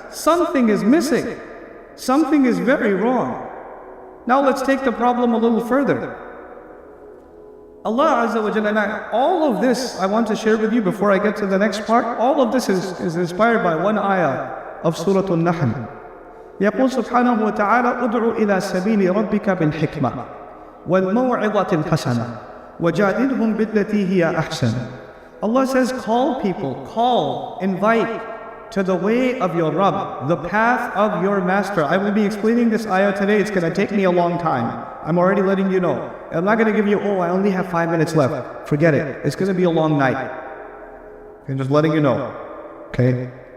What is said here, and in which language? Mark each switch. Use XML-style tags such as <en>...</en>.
<en>Something is missing. Something is very wrong. Now let's take the problem a little further. Allah Azza wa Jalla, all of this I want to share with you before I get to the next part. All of this is inspired by one ayah of Surah Al-Nahl.</en> <ar>يقول سبحانه وتعالى ادع إلى سبيل ربك بالحكمة والموعظة الحسنة وجادلهم بالتي هي أحسن.</ar> <en>Allah says, call people, invite to the way of your Rabb, the path of your Master. I will be explaining this ayah today. It's going to take me a long time. I'm already letting you know. I'm not going to give you, I only have 5 minutes left. Forget it. It's going to be a long night. I'm just letting you know. Okay?</en>